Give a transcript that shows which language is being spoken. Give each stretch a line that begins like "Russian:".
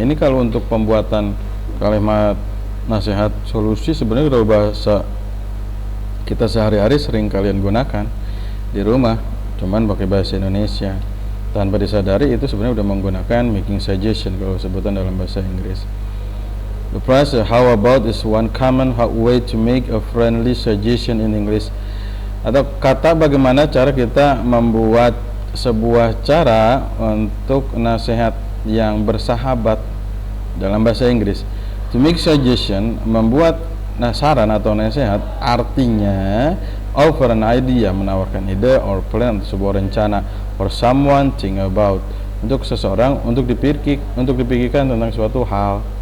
Indonesian: Ini kalau untuk pembuatan kalimat nasihat solusi, sebenarnya kalau bahasa kita sehari-hari sering kalian gunakan di rumah, cuman pakai bahasa Indonesia. Tanpa disadari itu sebenarnya udah menggunakan making suggestion kalau sebutan dalam bahasa Inggris.
English: The phrase "how about" is one common way to make a friendly suggestion in English.
Indonesian: Atau kata bagaimana cara kita membuat sebuah cara untuk nasihat yang bersahabat dalam bahasa Inggris.
English: To make suggestion,
Indonesian: membuat saran atau nasihat, artinya
English: offer an idea,
Indonesian: menawarkan ide,
English: or plan,
Indonesian: sebuah rencana,
English: for someone think about,
Indonesian: untuk seseorang untuk dipikirkan tentang suatu hal.